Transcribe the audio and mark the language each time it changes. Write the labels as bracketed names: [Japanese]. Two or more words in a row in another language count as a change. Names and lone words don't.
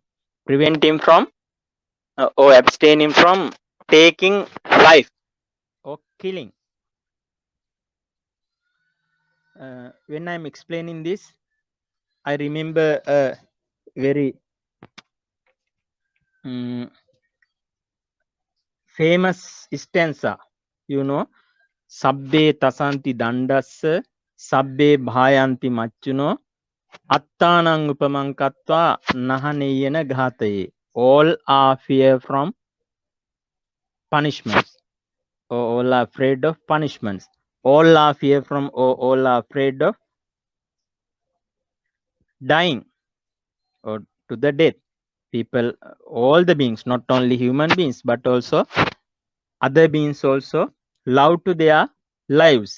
[English] Prevent him from or abstain him from taking life or killing. When I'm explaining this, I remember a very famous stanza, [Pali] Sabbe tasanti dandassa, sabbe bhayanti machuno, attanang upamankatva nahaneyena ghataye. [English] All are fear from punishments, or all are afraid of punishments. All are fear from, or all are afraid of dying or to the death. People, all the beings, not only human beings, but also other beings also love to their lives.